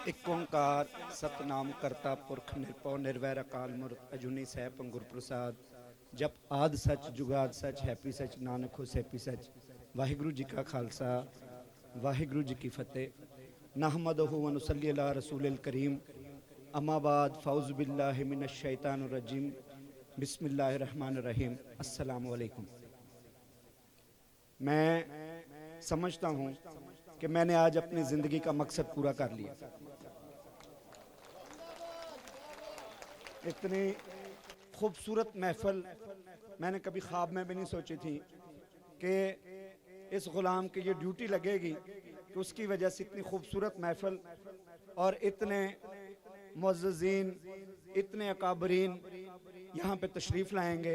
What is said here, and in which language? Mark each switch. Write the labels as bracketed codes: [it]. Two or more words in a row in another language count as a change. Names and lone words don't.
[pa] ਇੱਕ ਓੰਕਾਰ ਸਤਨਾਮ ਕਰਤਾ ਪੁਰਖ ਨਿਰਭਉ ਨਿਰਵੈਰ ਅਕਾਲ ਮੂਰਤ ਅਜੂਨੀ ਸਹਿਬ ਅੰਗੁਰ ਪ੍ਰਸਾਦ ਜਪ ਆਦ ਸੱਚ ਜੁਗਾਦ ਸੱਚ ਹੈਪੀ ਸੱਚ ਨਾਨਕ ਹੋਸ ਹੈਪੀ ਸੱਚ। ਵਾਹਿਗੁਰੂ ਜੀ ਕਾ ਖਾਲਸਾ ਵਾਹਿਗੁਰੂ ਜੀ ਕੀ ਫਤਿਹ। [ar] نحمده و نصلي على رسوله الكريم أما بعد فأعوذ بالله من الشيطان الرجيم بسم الله الرحمن الرحيم. السلام عليكم. [ur] میں سمجھتا ہوں کہ میں نے آج اپنی زندگی کا مقصد پورا کر لیا. اتنی خوبصورت محفل میں نے کبھی خواب میں بھی نہیں سوچی تھی کہ اس غلام کی یہ ڈیوٹی لگے گی کہ اس کی وجہ سے اتنی خوبصورت محفل اور اتنے معززین اتنے اکابرین یہاں پے تشریف لائیں گے.